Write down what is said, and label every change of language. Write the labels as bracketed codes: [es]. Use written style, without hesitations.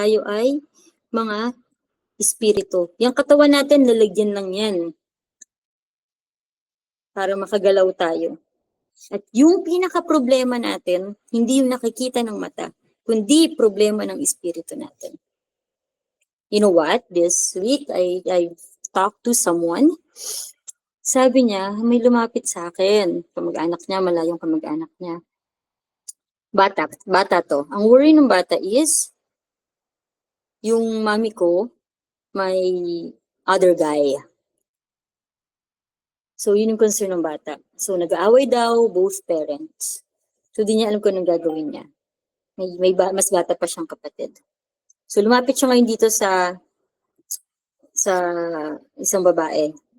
[tl] Tayo ay mga espiritu. Yung katawan natin, lalagyan lang yan para makagalaw tayo. At yung pinaka-problema natin, hindi yung nakikita ng mata, kundi problema ng espiritu natin. [en] You know what? This week, I talked to someone. [tl] Sabi niya, may lumapit sa akin. Kamag-anak niya, malayong kamag-anak niya. Bata to. Ang worry ng bata is, yung mami ko, may other guy. So, yun yung concern ng bata. So, nag-aaway daw, both parents. So, di niya alam kung anong gagawin niya. Mas bata pa siyang kapatid. So, lumapit siya ngayon dito sa isang babae.